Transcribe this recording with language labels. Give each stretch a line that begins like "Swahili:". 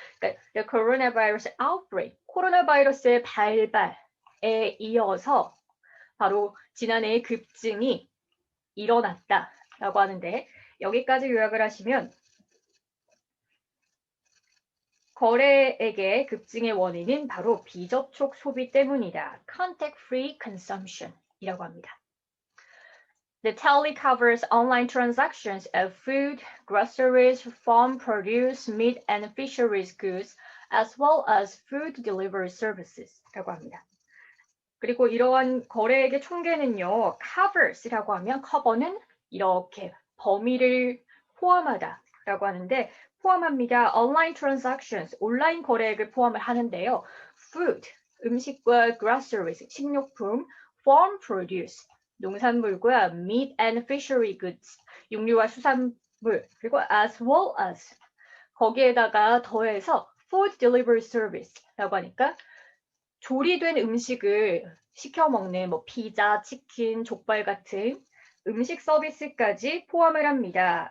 Korean: 그러니까
English: the coronavirus outbreak,
Korean: 코로나 바이러스의 발발에 이어서 바로 지난해의 급증이 일어났다라고 하는데 여기까지 요약을 하시면 거래액의 급증의 원인은 바로 비접촉 소비 때문이다.
English: contact-free consumption
Korean: 이라고 합니다.
English: The tally covers online transactions of food, groceries, farm produce, meat, and fisheries goods, as well as food delivery services
Korean: 라고 합니다. 그리고 이러한 거래액의 총계는요, covers라고 하면 cover는 이렇게 범위를 포함하다라고 하는데 포함합니다.
English: online transactions,
Korean: 온라인 거래액을 포함을 하는데요. food, 음식과 groceries, 식료품,
English: farm produce,
Korean: 농산물과
English: meat and fishery goods,
Korean: 육류와 수산물, 그리고
English: as well as
Korean: 거기에다가 더해서
English: food delivery service
Korean: 라고 하니까 조리된 음식을 시켜 먹는 뭐 피자, 치킨, 족발 같은 음식 서비스까지 포함을 합니다.